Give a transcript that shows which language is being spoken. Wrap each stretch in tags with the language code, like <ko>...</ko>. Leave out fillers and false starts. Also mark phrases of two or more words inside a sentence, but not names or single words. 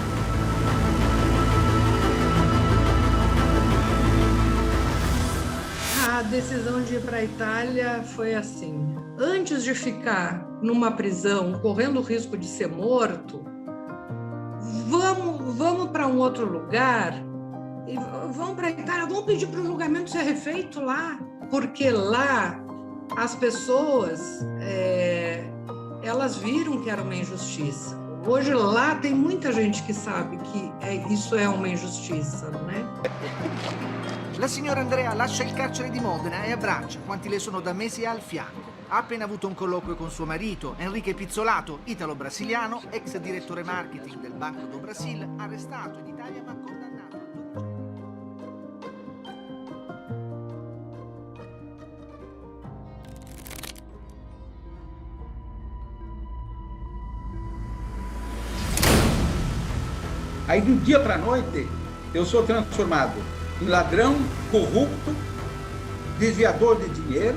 <pt>A decisão de ir para a Itália foi assim: antes de ficar numa prisão correndo o risco de ser morto, vamos para um outro lugar e vamos para a Itália, vamos pedir para o julgamento ser refeito lá, porque lá as pessoas elas viram que era uma injustiça. Hoje lá tem muita gente que sabe que isso é uma injustiça, né?</pt> <it>La signora Andrea lascia il carcere di Modena e abbraccia quanti le sono da mesi al fianco. Ha appena avuto un colloquio con suo marito, Enrique Pizzolato, italo-brasiliano, ex direttore marketing del Banco do Brasil, arrestato in Italia ma condannato.</it> <pt>Aí, do dia para a noite, eu sou transformado em ladrão, corrupto, desviador de dinheiro.</pt>